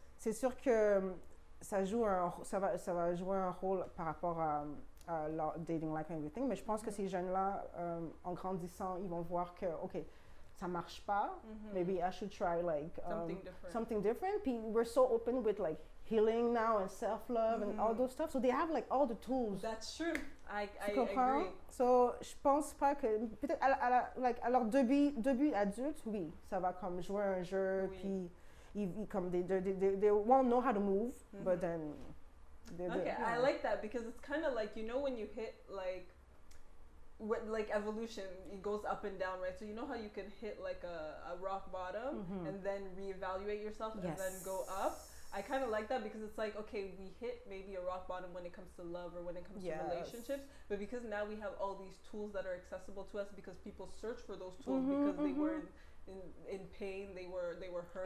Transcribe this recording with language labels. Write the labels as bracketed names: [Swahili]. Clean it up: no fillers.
[French] c'est sûr que ça va jouer un rôle par rapport à leur dating life [English] and everything, [French] mais je pense que ces jeunes-là, en grandissant, ils vont voir que, OK, ça marche pas, [English] maybe I should try like something different. Puis we're so open with like healing now and self-love and all those stuff, so they have like all the tools. That's true. I [French] comprends? [English] agree. [French] So, je pense pas que peut-être à leur début adulte, oui, ça va comme jouer un jeu, puis ils comme [English] they won't know how to move, but then okay, I like that because it's kind of like, you know, when you hit like evolution, it goes up and down, right? So you know how you can hit like a rock bottom and then reevaluate yourself and then go up. I kind of like that because it's like, okay, we hit maybe a rock bottom when it comes to love or when it comes to relationships, but because now we have all these tools that are accessible to us because people search for those tools because they were in pain, they were hurt,